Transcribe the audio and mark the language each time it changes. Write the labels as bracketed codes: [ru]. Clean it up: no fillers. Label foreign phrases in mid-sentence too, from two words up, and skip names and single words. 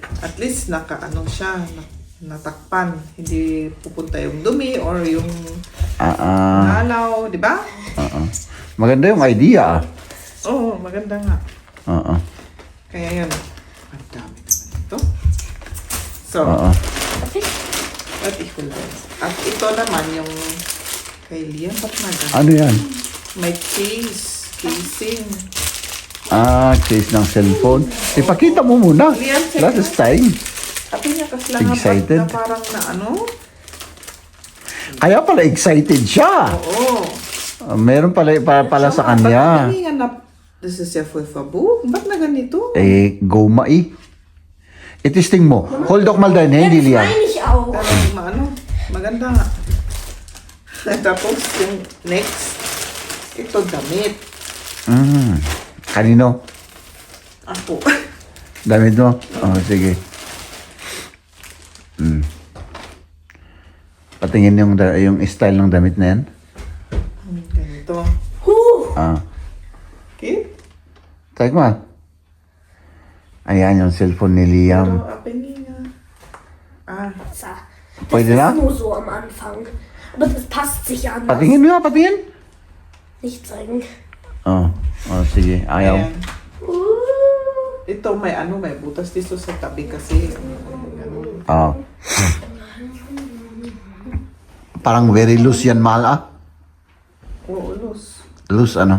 [tl] At least nakaano siya, natakpan. Hindi pupunta yung dumi or yung halaw, di ba? Maganda yung idea ah. Oo, maganda nga. Oo. Kaya yun. Ang dami naman ito. So, Oo. [de] Darf ich? [tl] at At ito naman yung kay Liam. Ba't maganda? Ano yan? May casing. Ah, case ng cellphone. Ipakita mo muna. Liam, sige. [en] Last time. [tl] Sabi niya kasi lang Excited? na parang na ano. Kaya pala excited siya. Oo. Meron pala pala sa kanya. Ba't nga na, [en] this is [de] ja voll verboten. [tl] Ba't na ganito? Goma eh. Itisting mo. [de] Hold doch mal dein Handy, Jetzt Liam. meine ich auch. [tl] Talagang maano, maganda nga. Tapos yung next, ito damit. Kanino? Ako. Damit mo? Oh, sige. Patingin yung style ng damit na yan. Ganito. Ah. Okay? Check mo. Ayan yung cellphone ni Liam. Pero apin niya. Ah, [de] So, das [tl] Pwede [de] ist [tl] na? [de] nur so am Anfang. Aber das passt sich ja anders. [tl] Patingin mo, patingin. [de] Nicht zeigen. [tl] Oh, oh sige. Ayaw. ayan. Ito may ano, may butas dito sa tabi kasi. Ganun. Oh. Parang [en] very loose [tl] yan, mahal ah. Oo, loose. Loose ano?